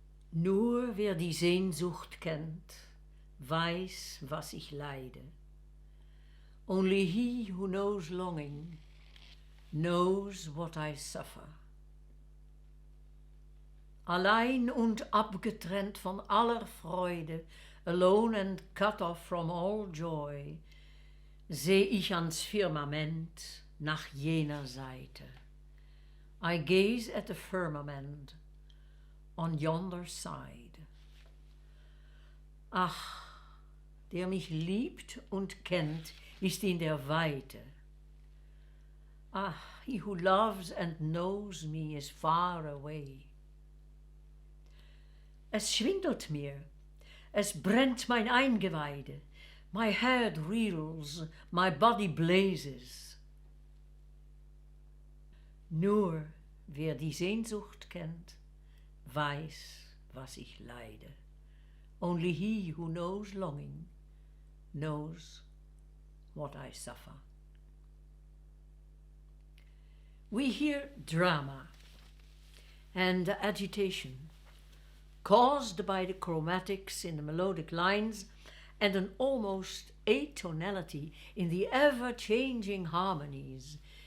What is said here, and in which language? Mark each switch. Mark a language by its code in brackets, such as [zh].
[de] Nur wer die Sehnsucht kennt, weiß, was ich leide. [en] Only he who knows longing knows what I suffer. [de] Allein und abgetrennt von aller Freude, [en] alone and cut off from all joy, [de] seh ich ans Firmament nach jener Seite. [en] I gaze at the firmament on yonder side. [de] Ach, der mich liebt und kennt, ist in der Weite. [en] Ah, he who loves and knows me is far away. [de] Es schwindelt mir, es brennt mein Eingeweide, [en] my head reels, my body blazes. [de] Nur wer die Sehnsucht kennt, weiß, was ich leide. [en] Only he who knows longing knows what I suffer. We hear drama and agitation caused by the chromatics in the melodic lines and an almost atonality in the ever-changing harmonies.